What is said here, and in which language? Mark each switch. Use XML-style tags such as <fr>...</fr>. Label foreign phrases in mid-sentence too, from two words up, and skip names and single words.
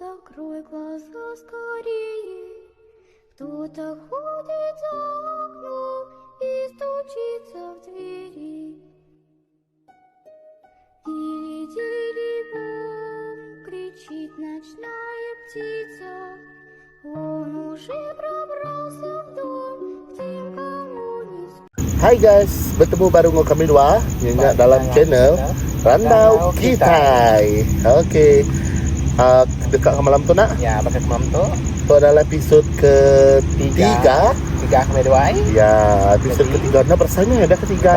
<ru>Открой глаза скорее, кто-то ходит за окном и стучится в двери. Дили-дили-бом, кричит ночная птица, он уже пробрался в дом, к тем, кому не спится.</ru> <ms>Hai guys, bertemu baru dengan kami dua Nyenyak dalam channel Randau Kitai. Okey, dekat ke malam tu nak? Ya, dekat malam tu. Itu adalah episod ketiga. Tiga kami dua. Ya, episod ketiga. Nah, rasanya ada ketiga</ms>